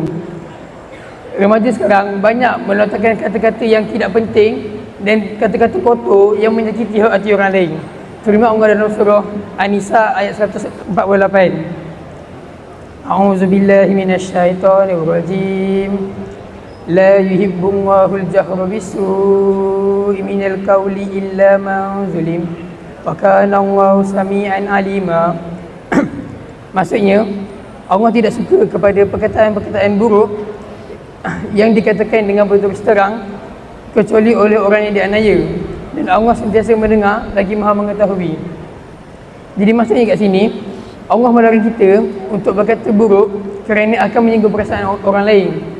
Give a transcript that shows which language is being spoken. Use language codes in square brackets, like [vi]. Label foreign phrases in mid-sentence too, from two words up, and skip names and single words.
[ms] Remaja sekarang banyak melontarkan kata-kata yang tidak penting dan kata-kata kotor yang menyakiti hati orang lain. Firman Allah dalam surah An-Nisa ayat 148. [ar] أعوذ بالله من الشيطان الرجيم. لا يحب الله الجهر بالسوء من القول إلا من ظلم. وكان الله سميعا عليما. [ms] Maksudnya, Allah tidak suka kepada perkataan-perkataan buruk yang dikatakan dengan berterus terang kecuali oleh orang yang dianiaya, dan Allah sentiasa mendengar lagi Maha mengetahui. Jadi maksudnya kat sini, Allah melarang kita untuk berkata buruk kerana akan menyinggung perasaan orang lain.